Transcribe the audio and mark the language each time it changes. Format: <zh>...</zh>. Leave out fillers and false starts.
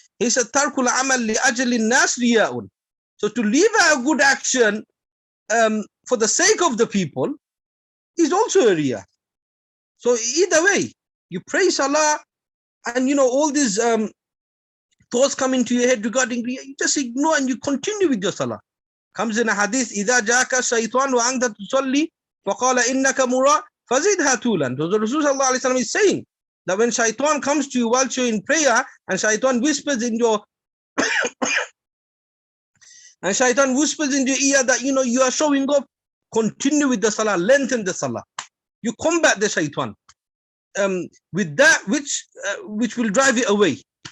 <en>He said, Tarkul amal li ajali nas riya'un. So to leave a good action for the sake of the people is also a riyah. So either way, you pray salah, and all these thoughts come into your head regarding riyah, you just ignore and you continue with your salah.</en> <ar>Comes in a hadith, إِذَا جَاءَكَ الشَّيْطَانُ وَأَنْتَ تُصَلِّي فَقَالَ إِنَّكَ مُرَاءٌ فَزِدْهَا طُولًا.</ar> <en>So the Rasul sallallahu alaihi wasallam is saying that when shaitan comes to you while you're in prayer, and shaitan whispers in your ear that you are showing off, continue with the salah, lengthen the salah. You combat the shaitan with that which will drive it away.</en>